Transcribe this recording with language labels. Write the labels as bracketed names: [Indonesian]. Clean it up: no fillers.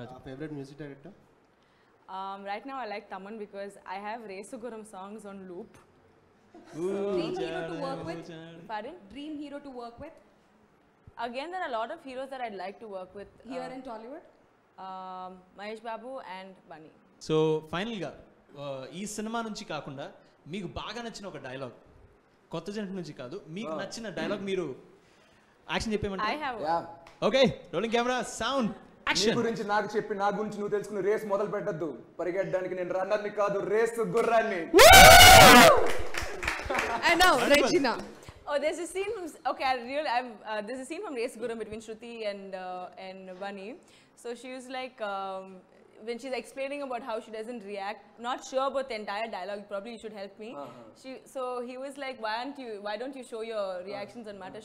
[English] Favorite music director? Right now, I like Taman because I have Resuguram songs on loop. Dream hero to work with? Pardon? Dream hero to work with? Again, there are a lot of heroes that I'd like to work with. Here in Tollywood? Mahesh Babu and Bunny. [Telugu] So ఫైనల్గా ఈ cinema నుంచి కాకుండా మీకు బాగా నచ్చిన ఒక dialogue, కొత్త జంట నుంచి కాదు, మీకు నచ్చిన డైలాగ్ మీరు action చెప్పేమంటే? [English] I have. Okay, rolling camera, sound, [Telugu] నీ [English] Action. [Telugu] గురించి నాకు చెప్పి నా గురించి నువ్వు తెలుసుకుని రేస్ మొదలు పెట్టద్దు. పరిగెట్టడానికి నేను రన్నర్ని కాదు, రేస్ గుర్రాన్ని. [English] And now, Regina. Oh, there's a scene from there's a scene from Race Guram between Shruti and Bunny. So she was like, when she's explaining about how she doesn't react, not sure about the entire dialogue, probably you should help me. So he was like, why don't you show your reactions on matter?